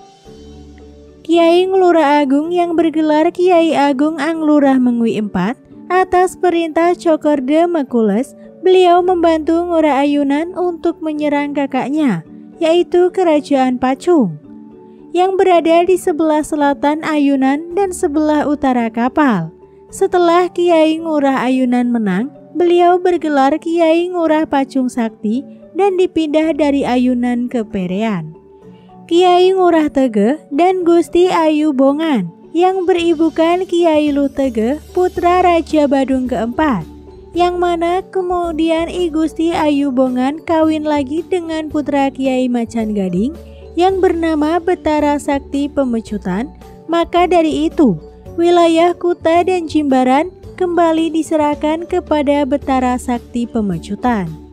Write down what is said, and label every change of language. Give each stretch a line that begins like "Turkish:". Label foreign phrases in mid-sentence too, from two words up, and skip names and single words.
Indonesian: Kiai Nglurah Agung yang bergelar Kiai Agung Anglurah Mengwi IV atas perintah Cokorda Mekules, beliau membantu Ngurah Ayunan untuk menyerang kakaknya, yaitu Kerajaan Pacung, yang berada di sebelah selatan Ayunan dan sebelah utara Kapal. Setelah Kiai Ngurah Ayunan menang, beliau bergelar Kiai Ngurah Pacung Sakti dan dipindah dari Ayunan ke Perean. Kiai Ngurah Tegeh dan Gusti Ayu Bongan yang beribukan Kiai Luh Tegeh, putra Raja Badung keempat, yang mana kemudian I Gusti Ayu Bongan kawin lagi dengan putra Kiai Macan Gading yang bernama Betara Sakti Pemecutan. Maka dari itu, wilayah Kuta dan Jimbaran kembali diserahkan kepada Betara Sakti Pemecutan.